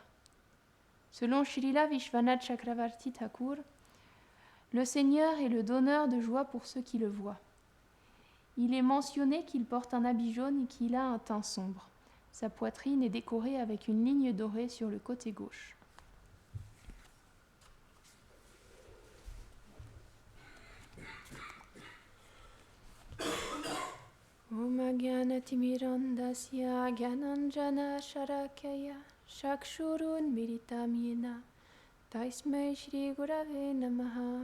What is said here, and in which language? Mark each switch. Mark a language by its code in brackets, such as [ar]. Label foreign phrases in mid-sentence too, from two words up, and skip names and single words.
[fr] Selon Srila Vishwanath Chakravarti Thakur, le Seigneur est le donneur de joie pour ceux qui le voient. Il est mentionné qu'il porte un habit jaune et qu'il a un teint sombre. Sa poitrine est décorée avec une ligne dorée sur le côté gauche. [sa] ओम् अज्ञानतिमिरान्धस्य ज्ञानाञ्जन शराकय शक्षुरुन् मिलितं येन तैस्मै श्री गुरवे नमः.